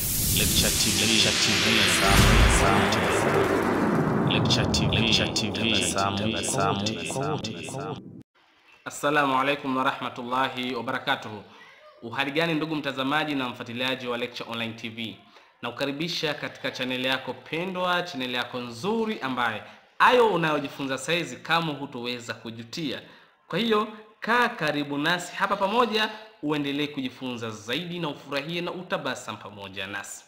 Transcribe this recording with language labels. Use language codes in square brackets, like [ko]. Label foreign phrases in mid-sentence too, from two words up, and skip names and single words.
[sw] Lecture TV. [ar] السلام عليكم ورحمة الله وبركاته. [sw] Uhali gani ndugu mtazamaji na mfuatiliaji wa Lecture Online TV, na ukaribisha katika channel yako pendwa, channel yako nzuri ambaye ayo unayojifunza saizi kama hutoweza kujutia. Kwa hiyo kaa karibu nasi hapa pamoja uendelee kujifunza zaidi na ufurahie na utabasam pamoja nasi.